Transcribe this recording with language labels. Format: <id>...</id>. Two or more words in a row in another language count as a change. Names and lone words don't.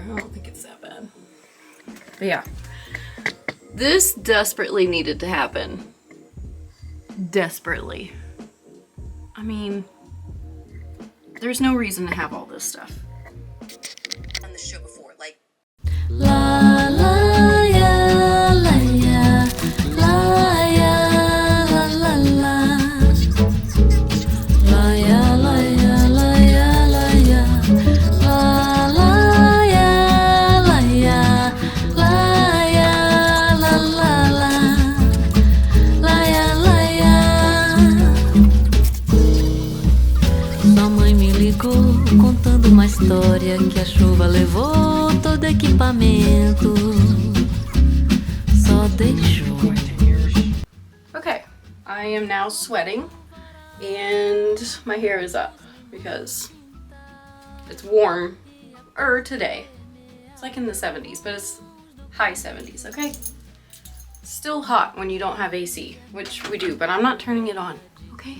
<en>I don't think it's that bad. But yeah, this desperately needed to happen. Desperately. I mean, there's no reason to have all this stuff. On the show before, like La la ya la ya la ya la la la la ya la ya la ya la ya la la ya la ya la ya la la la ya la ya.</en> <pt>Sua mãe me ligou contando uma história que a chuva levou todo equipamento, só deixou.</pt> <en>Okay, I am now sweating and my hair is up because it's warm today. It's like in the 70s, but it's high 70s, okay? Still hot when you don't have AC, which we do, but I'm not turning it on, okay?</en>